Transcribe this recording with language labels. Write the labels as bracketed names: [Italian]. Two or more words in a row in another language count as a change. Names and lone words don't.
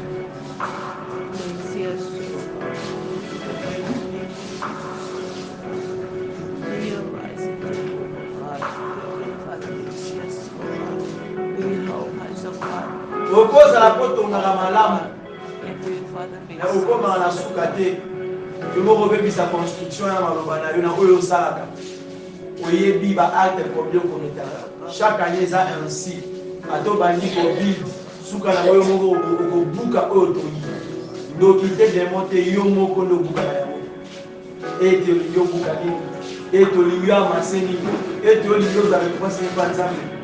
[English] May you see us through, God. May you rise and do, God. Father, may you see us through, God. May you help us, oh God. [Lingala] okozala kotongaka malamu [English] May [Lingala] na okomaka na suka te yo moko obebisa construction ya maloba na yo na oyo osalaka oyebi baacte combien okometaka chaque année eza ainsi ata obandi kobilde suka na oyo moko okobuka oyo toyi ndoki te demo te yo moko nde obukaka yango ete olingi obuka nini ete olingi amase nini ete olingi ozala epasi mpa nzambe